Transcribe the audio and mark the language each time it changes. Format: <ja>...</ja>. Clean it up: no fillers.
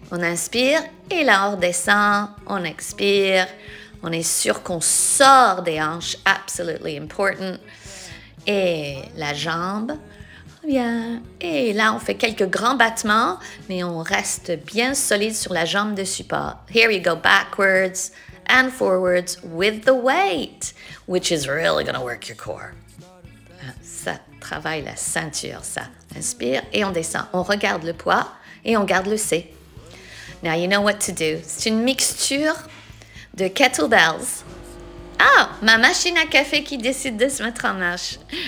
<fr>On inspire et là, on redescend. On expire. On est sûr qu'on sort des hanches.</fr> <en>Absolutely important.</en> <fr>Et la jambe. Bien. Et là, on fait quelques grands battements, mais on reste bien solide sur la jambe de support.</fr> <en>Here we go backwards and forwards with the weight, which is really going to work your core.</en> <fr>Ça, travaille la ceinture, ça. Inspire et on descend. On regarde le poids et on garde le C.</fr> <en>Now you know what to do.</en> <fr>C'est une mixture de kettlebells. Ah, ma machine à café qui décide de se mettre en marche.</fr>